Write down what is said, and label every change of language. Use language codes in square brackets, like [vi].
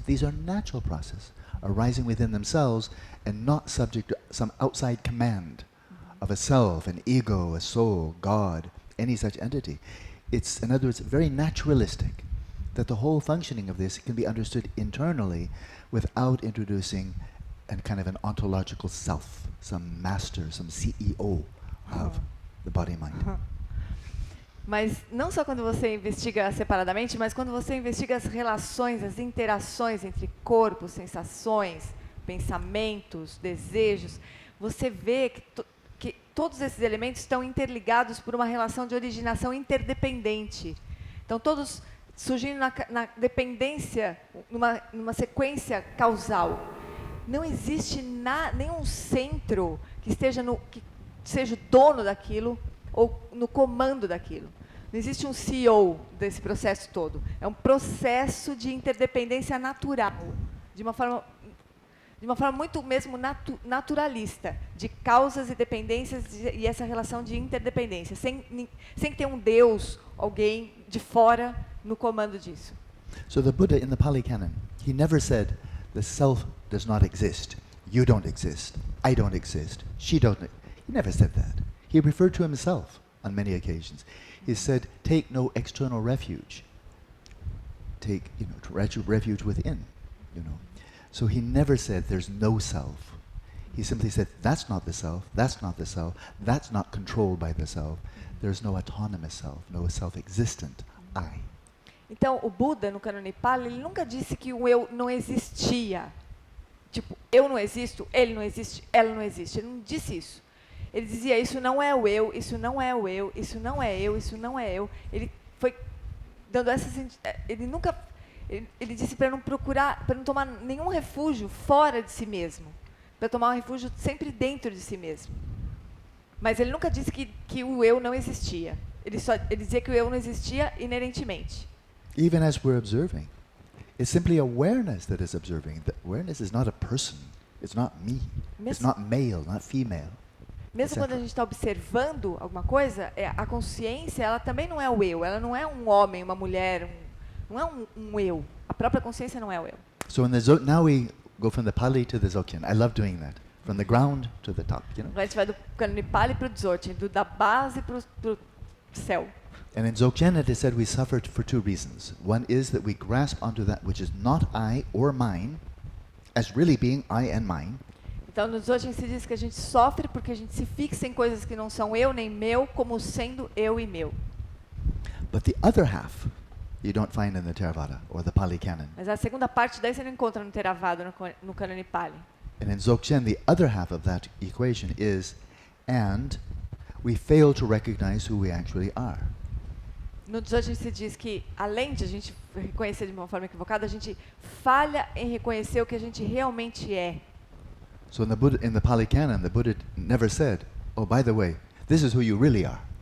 [en] These are natural processes arising within themselves and not subject to some outside command of a self, an ego, a soul, God, any such entity. It's, in other words, very naturalistic that the whole functioning of this can be understood internally without introducing a kind of an ontological self, some master, some CEO of the body-mind. [pt] Mas não só quando você investiga separadamente, mas quando você investiga as relações, as interações entre corpo, sensações, pensamentos, desejos, você vê que todos esses elementos estão interligados por uma relação de originação interdependente. Então, todos surgindo na dependência, numa sequência causal. Não existe nenhum centro que seja o dono daquilo ou no comando daquilo. Não existe um CEO desse processo todo. É um processo de interdependência natural, de uma forma muito mesmo naturalista, de causas e dependências e essa relação de interdependência, sem que tenha um Deus, alguém de fora no comando disso. [en] So the Buddha in the Pali Canon, he never said the self does not exist, you don't exist, I don't exist, she don't. He never said that. He referred to himself on many occasions. He said, take no external refuge. Take, refuge within, So he never said there's no self. He simply said, that's not the self, that's not the self, that's not controlled by the self. There's no autonomous self, no self-existent I. [pt] Então, o Buda, no Canone Pali, ele nunca disse que o eu não existia. Tipo, eu não existo, ele não existe, ela não existe. Ele não disse isso. Ele dizia, isso não é o eu, isso não é o eu, isso não é eu, isso não é eu. Ele foi dando essas... Ele disse para não procurar, para não tomar nenhum refúgio fora de si mesmo. Para tomar um refúgio sempre dentro de si mesmo. Mas ele nunca disse que o eu não existia. Ele dizia que o eu não existia inerentemente. [en] Even as we're observing, it's simply awareness that is observing. The awareness is not a person. It's not me. It's not male, not female. [pt] Mesmo quando a gente está observando alguma coisa, a consciência, ela também não é o eu. Ela não é um homem, uma mulher, não é um eu. A própria consciência não é o eu. [en] So now we go from the Pali to the Dzogchen. I love doing that. From the ground to the top, [pt] Agora a gente vai do Canone Pali para o Dzogchen, da base para o céu. [en] And in Dzogchen it is said we suffer for two reasons. One is that we grasp onto that which is not I or mine as really being I and mine. [pt] Então, no Dzogchen se diz que a gente sofre porque a gente se fixa em coisas que não são eu nem meu, como sendo eu e meu. [en] But the other half you don't find in the Theravada or the Pali Canon. [pt] Mas a segunda parte daí você não encontra no Theravada, no Canone Pali. [en] And in Dzogchen, the other half of that equation is, and we fail to recognize who we actually are. [pt] No Dzogchen se diz que, além de a gente reconhecer de uma forma equivocada, a gente falha em reconhecer o que a gente realmente é. [en] So in the Pali Canon, the Buddha never said, oh, by the way, this is who you really are.